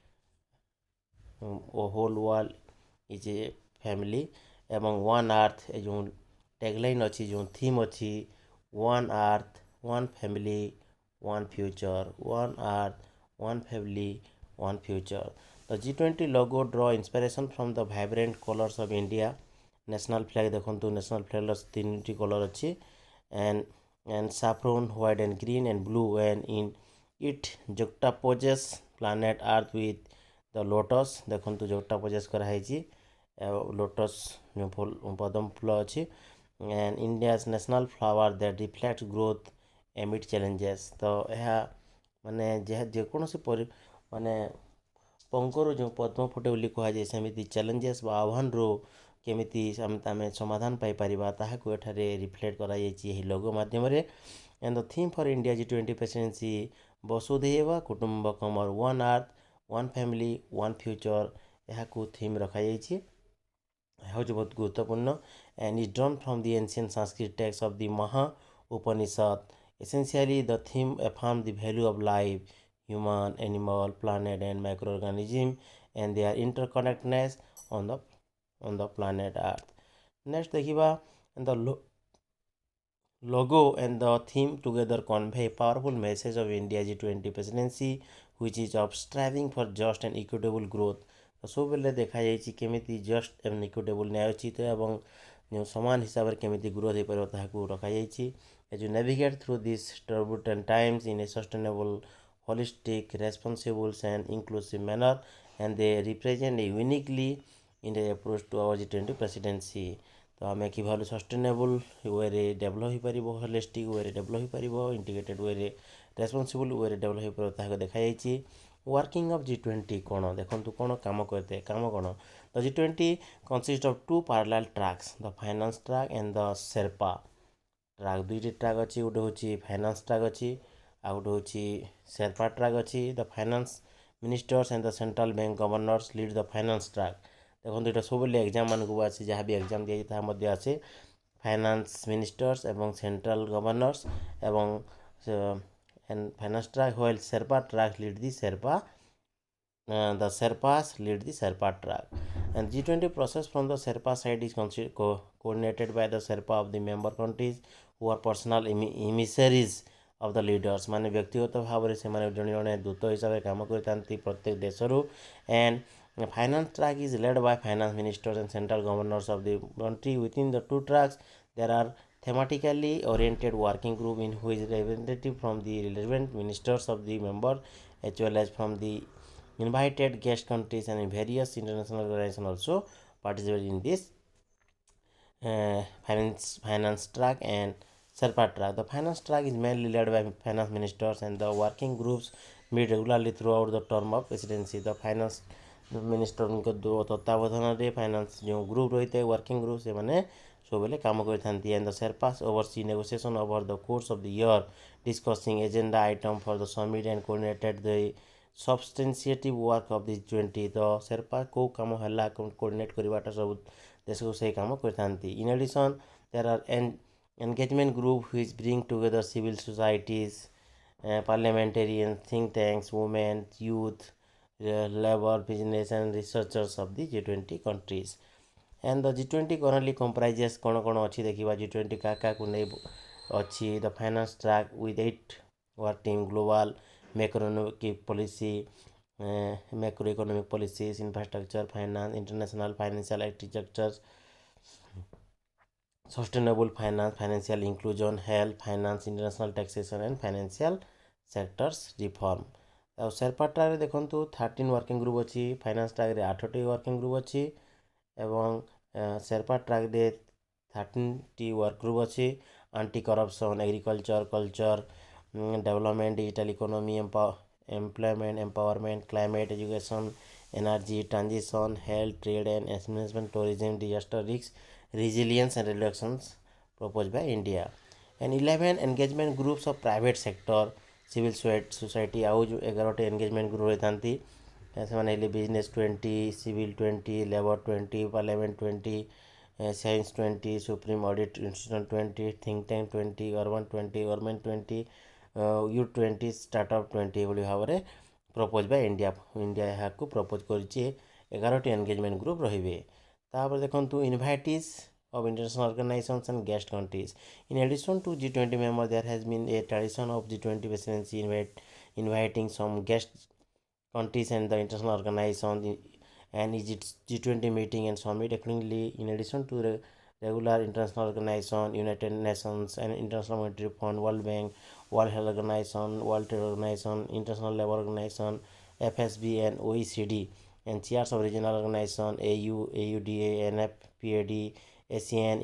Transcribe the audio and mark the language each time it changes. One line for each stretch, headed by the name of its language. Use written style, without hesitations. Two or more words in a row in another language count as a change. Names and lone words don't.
English: whole world is a family ଏବଂ one earth
Odia: ଏ ଯେଉଁ ଟେଗଲାଇନ୍ ଅଛି ଯେଉଁ ଥିମ୍ ଅଛି
English: one earth one family one future one earth one family one future. ତ G20 logo draw inspiration from the vibrant colors of India
Odia: ନ୍ୟାସନାଲ୍ ଫ୍ଲାଗ୍ ଦେଖନ୍ତୁ ନ୍ୟାସନାଲ୍ ଫ୍ଲାଗ୍ର 3ଟି କଲର୍ ଅଛି
English: and saffron white and green and blue and in it juxtaposes planet earth with the lotus
Odia: ଦେଖନ୍ତୁ juxtaposes କରାହେଇଛି ଲୋଟସ୍ ଯେଉଁ ପଦ୍ମ ଫୁଲ ଅଛି
English: and India's national flower that reflects growth amid challenges।
Odia: ତ ଏହା ମାନେ ଯେକୌଣସି ମାନେ ପଙ୍କରୁ ଯେଉଁ ପଦ୍ମ ଫୁଟେ ବୋଲି କୁହାଯାଏ ସେମିତି ଚ୍ୟାଲେଞ୍ଜେସ୍ ବା ଆହ୍ୱାନରୁ କେମିତି ଆମେ ସମାଧାନ ପାଇପାରିବା ତାହାକୁ ଏଠାରେ ରିଫ୍ଲେକ୍ଟ କରାଯାଇଛି ଏହି ଲୋଗୋ ମାଧ୍ୟମରେ।
English: and the theme for India G20 presidency
Sanskrit: वसुधैव कुटुम्बकम्
English: or one earth one family one future
Odia: ଏହାକୁ ଥିମ୍ ରଖାଯାଇଛି। ଏହା ହେଉଛି ବହୁତ ଗୁରୁତ୍ୱପୂର୍ଣ୍ଣ
English: and is drawn from the ancient Sanskrit text of the Maha Upanishad। essentially the theme affirms the value of life human animal planet and microorganism and their interconnectedness on the planet earth। next ଦେଖିବା the logo and the theme together convey a powerful message of India G20 presidency which is of striving for just and equitable growth।
Odia: ତ ସବୁବେଳେ ଦେଖାଯାଇଛି କେମିତି ଜଷ୍ଟ ଏବଂ ଇକ୍ୱିଟେବୁଲ୍ ନ୍ୟାୟୋଚିତ ଏବଂ ଯେଉଁ ସମାନ ହିସାବରେ କେମିତି ଗ୍ରୋଥ୍ ହେଇପାରିବ ତାହାକୁ ରଖାଯାଇଛି।
English: as you navigate through these turbulent times in a sustainable holistic responsible and inclusive manner and they represent a uniquely in the approach to our G20 presidency।
Odia: ତ ଆମେ କିଭଳି ସଷ୍ଟେନେବୁଲ୍ ୱେରେ ଡେଭଲପ୍ ହୋଇପାରିବ ହୋଲିଷ୍ଟିକ୍ ୱେରେ ଡେଭଲପ୍ ହୋଇପାରିବ ଇଣ୍ଟିଗ୍ରେଟେଡ୍ ୱେରେ ରେସ୍ପନ୍ସିବୁଲ୍ ୱେରେ ଡେଭଲପ୍ ହୋଇପାରିବ ତାହାକୁ ଦେଖାଯାଇଛି।
English: working of G20
Odia: କ'ଣ ଦେଖନ୍ତୁ କ'ଣ କାମ କରିଥାଏ କାମ କ'ଣ ତ
English: G20 consist of 2 parallel tracks the finance track and the Sherpa track.
Odia: ଦୁଇଟି ଟ୍ରାକ୍ ଅଛି ଗୋଟେ ହେଉଛି ଫାଇନାନ୍ସ ଟ୍ରାକ୍ ଅଛି ଆଉ ଗୋଟେ ହେଉଛି ସେର୍ପା ଟ୍ରାକ୍ ଅଛି।
English: the finance ministers and the central bank governors lead the finance track.
Odia: ଦେଖନ୍ତୁ ଏଇଟା ସବୁବେଳେ ଏକ୍ଜାମ୍ ମାନଙ୍କୁ ଆସେ ଯାହା ବି ଏକ୍ଜାମ୍ ଦିଆଯାଇଛି ତାହା ମଧ୍ୟ ଆସେ
English: finance ministers
Odia: ଏବଂ
English: central governors
Odia: ଏବଂ
English: finance track while Sherpa track lead the Sherpa the Sherpas lead the Sherpa track and G20 process from the Sherpa side is coordinated by the Sherpa of the member countries who are personal emissaries of the leaders
Odia: ମାନେ ବ୍ୟକ୍ତିଗତ ଭାବରେ ସେମାନେ ଜଣେ ଜଣେ ଦୂତ ହିସାବରେ କାମ କରିଥାନ୍ତି ପ୍ରତ୍ୟେକ ଦେଶରୁ
English: and finance track is led by finance ministers and central governors of the country within the two tracks there are thematically oriented working group in which representative from the relevant ministers of the member as well as from the invited guest countries and various international organizations also participate in this finance track and Sherpa track। The finance track is mainly led by finance ministers and the working groups meet regularly throughout the term of presidency। The finance
Odia: ମିନିଷ୍ଟରଙ୍କ ତତ୍ତ୍ୱାବଧାନରେ ଫାଇନାନ୍ସ ଯେଉଁ ଗ୍ରୁପ୍ ରହିଥାଏ ୱାର୍କିଂ ଗ୍ରୁପ୍ ସେମାନେ ସବୁବେଳେ କାମ କରିଥାନ୍ତି
English: and the Sherpas oversee negotiation over the course of the year discussing agenda item for the summit and coordinated the substantiative work of the G20।
Odia: ତ ସେର୍ପା କେଉଁ କାମ ହେଲା କୋର୍ଡ଼ିନେଟ୍ କରିବାଟା ସବୁ ଦେଶକୁ ସେଇ କାମ କରିଥାନ୍ତି।
English: in addition there are engagement group which bring together civil societies parliamentarians think tanks women youth labor business and researchers of the G20 countries and the G20 currently comprises
Odia: କ'ଣ କ'ଣ ଅଛି ଦେଖିବା G20 କାହାକୁ ନେଇ ଅଛି
English: the finance track with 8 work team global macroeconomic policies infrastructure finance international financial architecture sustainable finance financial inclusion health finance international taxation and financial sectors reform।
Odia: ଆଉ ସେର୍ପା ଟ୍ରାକ୍ରେ ଦେଖନ୍ତୁ 13 ୱାର୍କିଂ ଗ୍ରୁପ୍ ଅଛି ଫାଇନାନ୍ସ ଟ୍ରାକ୍ରେ 8ଟି ୱାର୍କିଂ ଗ୍ରୁପ୍ ଅଛି ଏବଂ ସେର୍ପା ଟ୍ରାକ୍ରେ 13ଟି ୱାର୍କ ଗ୍ରୁପ୍ ଅଛି
English: anti corruption agriculture culture development, digital economy, employment, empowerment, climate, education, energy transition, health, trade and investment, tourism, disaster risk, resilience and reductions proposed by India. And 11 engagement groups of private sector, civil society
Odia: ଆଉ ଯେଉଁ 11ଟି engagement group ରହିଥାନ୍ତି ସେମାନେ ହେଲେ ବିଜନେସ୍ 20, ସିଭିଲ୍ 20, ଲେବର 20, ପାର୍ଲାମେଣ୍ଟ 20, ସାଇନ୍ସ 20, ସୁପ୍ରିମ ଅଡିଟ୍ ଇନଷ୍ଟିଟ୍ୟୁସନ୍ 20, ଥିଙ୍କ ଟ୍ୟାଙ୍କ 20, ଅର୍ବାନ୍ 20, ଗଭର୍ଣ୍ଣମେଣ୍ଟ 20, ୟୁଥ୍ 20, ଷ୍ଟାର୍ଟଅପ୍ 20 ଏଭଳି ଭାବରେ
English: proposed by India
Odia: ଏହାକୁ ପ୍ରପୋଜ୍ କରିଛି 11ଟି ଏନଗେଜମେଣ୍ଟ ଗ୍ରୁପ୍ ରହିବେ। ତାପରେ ଦେଖନ୍ତୁ
English: ଇନଭାଇଟିସ୍ of international organizations and guest countries. In addition to G20 members, there has been a tradition of G20 presidency inviting some guest countries and the international organizations and its G20 meeting and summit. Accordingly, in addition to the regular international organization, United Nations and International Monetary Fund, World Bank, World Health Organization, World Trade Organization, International Labour Organization, FSB and OECD, and chairs of regional organization AU, AUDA, NFPAD, ASEAN.